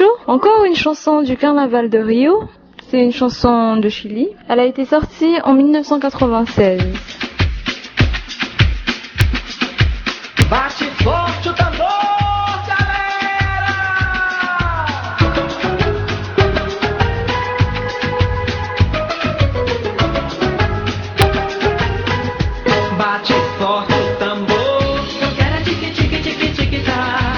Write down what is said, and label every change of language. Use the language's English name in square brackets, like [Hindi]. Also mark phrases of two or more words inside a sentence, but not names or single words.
[French] Encore une chanson du carnaval de Rio. C'est une chanson de Chili. Elle a été sortie en 1996. [Portuguese] Bate forte o tambor, galera! Bate forte o tambor, eu quero é tique tique tique tique tá.